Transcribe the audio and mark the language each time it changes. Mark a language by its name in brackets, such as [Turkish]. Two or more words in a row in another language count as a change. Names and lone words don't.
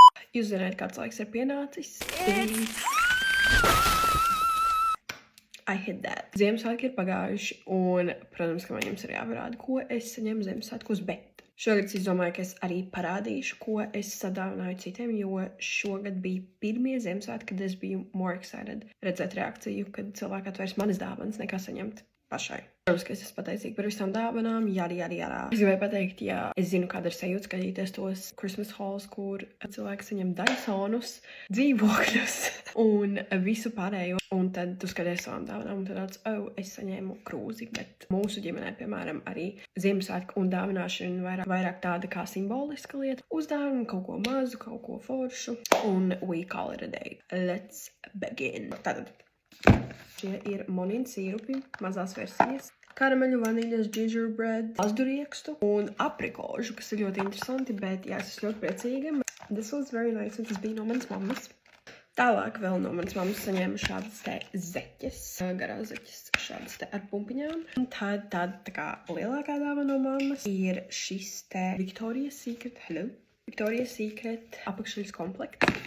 [Latvian] Jūs zināt, kāds laiks ir pienācis. [English] I hit that. [Latvian] Ziemassvētki ir pagājuši, un, protams, ka man jums ir jāparāda, ko es saņemu Ziemassvētkos, bet šogad es domāju, ka es arī parādīšu, ko es sadāvināju citiem, jo šogad bija pirmie Ziemassvētki, kad es biju [English] more excited [Latvian] redzēt reakciju, kad cilvēki atvērs manas dāvanas nekā saņemt pašai. Protams, ka es esmu pateicīga par visām dāvanām, jādi. Es gribēju pateikt, ja es zinu, kāda ir sajūta skatīties tos [English] Christmas hauls, [Latvian] kur cilvēki saņem Dysonus, dzīvokļus un visu pārējo. Un tad tu skaties savām dāvanām un tad tāds, es saņēmu krūzi, bet mūsu ģimenē, piemēram, arī Ziemassvētku un dāvināšana vairāk tāda kā simboliska lieta. Uzdāvinam kaut ko mazu, kaut ko foršu, un [English] we call it a day. Let's begin. [Latvian] Tātad. Šie ir monīna sīrupi, mazās versijas, karameļu, vaniļas, gingerbread, azduriekstu un aprikožu, kas ir ļoti interesanti, bet jā, es esmu ļoti priecīga. [English] This was very nice, [Latvian] un tas bija no manas mammas. Tālāk vēl no manas mammas saņēmu šādas te zeķes, garās zeķes, šādas te ar pumpiņām. Un tad tāda tā kā lielākā dāvana no mammas ir šis te Victoria's Secret apakšļas komplekts.